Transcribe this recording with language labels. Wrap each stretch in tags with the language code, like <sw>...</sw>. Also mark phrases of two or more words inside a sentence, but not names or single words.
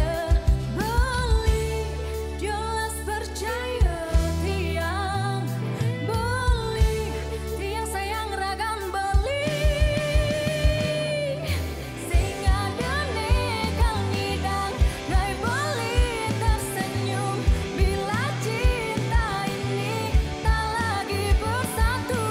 <ban>beli jelas percaya tiang beli tiang sayang ragan beli sing ada negal ngidang ngai beli</ban> <id>tersenyum bila cinta ini tak lagi bersatu.</id>